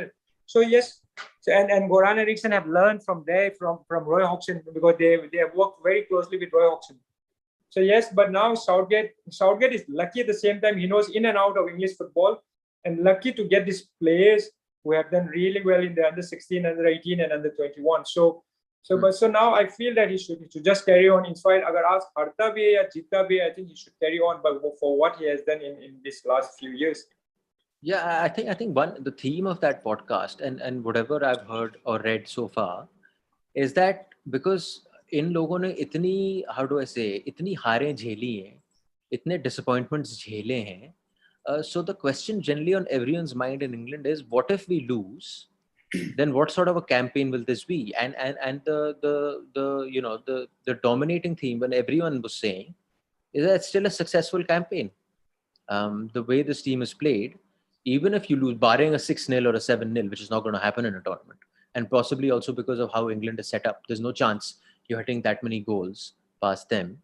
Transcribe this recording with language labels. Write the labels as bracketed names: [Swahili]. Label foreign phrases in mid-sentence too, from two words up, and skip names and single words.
[English] So yes, and Goran Eriksson have learned from Roy Hodgson, because they have worked very closely with Roy Hodgson. So yes, but now Southgate is lucky at the same time. He knows in and out of English football, and lucky to get these players who have done really well in the under 16, under 18, and under 21. So now I feel that he should just carry on. In fact, [Hindi] अगर आज हारता भी है या जीतता भी है, [English] I think he should carry on, but for what he has done in this last few years. Yeah, I think the theme of that podcast and whatever I've heard or read so far is that because [Hindi] इन लोगों ने इतनी, [English] how do I say, [Hindi] इतनी हारें झेली हैं, इतने disappointments झेले हैं. [English] So the question generally on everyone's mind in England is, what if we lose? Then what sort of a campaign will this be? And the dominating theme when everyone was saying is that it's still a successful campaign. The way this team is played, even if you lose, barring a 6-0 or a 7-0, which is not going to happen in a tournament, and possibly also because of how England is set up, there's no chance you're hitting that many goals past them.